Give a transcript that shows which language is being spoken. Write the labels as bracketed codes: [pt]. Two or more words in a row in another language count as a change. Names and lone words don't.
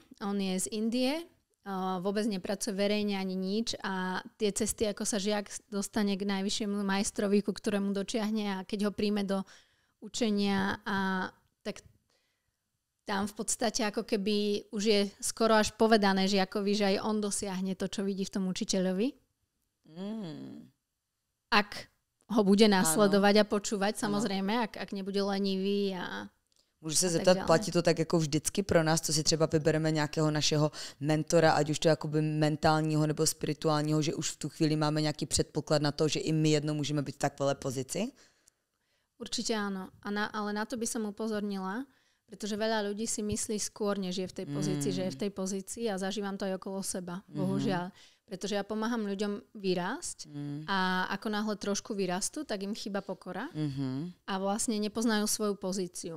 [sk] On je z Indie, vôbec nepracuje verejne ani nič a tie cesty, ako sa žiak dostane k najvyššiemu majstrovi, ku ktorému dočiahne a keď ho príjme do učenia, tak tam v podstate ako keby už je skoro až povedané žiakovi, že aj on dosiahne to, čo vidí v tom učiteľovi. Ak ho bude nasledovať a počúvať, samozrejme, ak nebude lenivý a [cs] můžu se zeptat, platí to tak jako vždycky pro nás, co si třeba vybereme nějakého našeho mentora, ať už to jakoby mentálního nebo spirituálního, že už v tu chvíli máme nějaký předpoklad na to, že i my jednou můžeme být v takové pozici? [sk] Určite áno, ale na to by som upozornila, pretože veľa ľudí si myslí skôr, než je v tej pozícii, že je v tej pozícii a zažívam to aj okolo seba, bohužiaľ. Pretože ja pomáham ľuďom vyrásť a ako náhle trošku vyrastú, tak im chýba pokora a vlastne nepoznajú svoju pozíciu.